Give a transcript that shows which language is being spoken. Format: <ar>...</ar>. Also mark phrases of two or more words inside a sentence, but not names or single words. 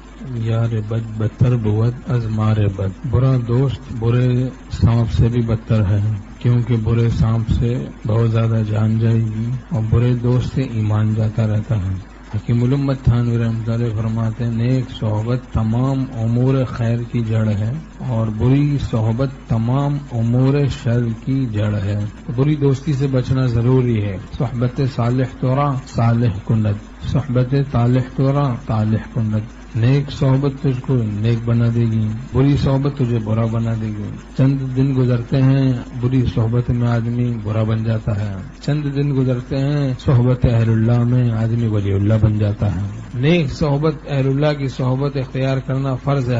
<fa>یار بد بدتر بود از مار بد.</fa> <ur>برا دوست برے سانپ سے بھی بدتر ہے، کیونکہ برے سانپ سے بہت زیادہ جان جائے گی اور برے دوست سے ایمان جاتا رہتا ہے. حکیم الامت تھانوی رحمۃ اللہ علیہ فرماتے ہیں نیک صحبت تمام امور خیر کی جڑ ہے اور بری صحبت تمام امور شر کی جڑ ہے. بری دوستی سے بچنا ضروری ہے.</ur> <fa>صحبت صالح تورا صالح کند، صحبت طالح تورا طالح کند.</fa> <ur>نیک صحبت تجھ کو نیک بنا دے گی، بری صحبت تجھے برا بنا دے گی. چند دن گزرتے ہیں بری صحبت میں آدمی برا بن جاتا ہے، چند دن گزرتے ہیں صحبت اہل اللہ میں آدمی ولی اللہ بن جاتا ہے. نیک صحبت اہل اللہ کی صحبت اختیار کرنا فرض ہے.</ur>